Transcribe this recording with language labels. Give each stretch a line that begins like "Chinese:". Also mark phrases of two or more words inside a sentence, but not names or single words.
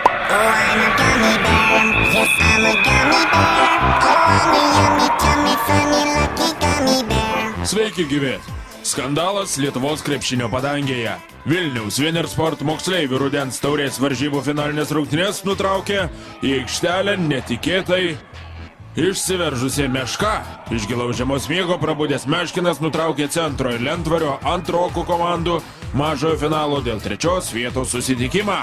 English: I'm a gummy bear. Yes, I'm a gummy bear. Oh, I'm a yummy, tummy, funny, lucky gummy bear.
Lithuanian: Sveiki gyvi! Skandalas Lietuvos krepšinio padangėje. Vilniaus Venersport moksleivių rudens taurės varžybų finalinės rungtynės nutraukė į aikštelę netikėtai išsiveržusi Meška. Iš gilaus žiemos miego prabudęs Meškinas nutraukė Centro ir Lentvario antrokų komandų mažojo finalo dėl 3 vietos susitikimą.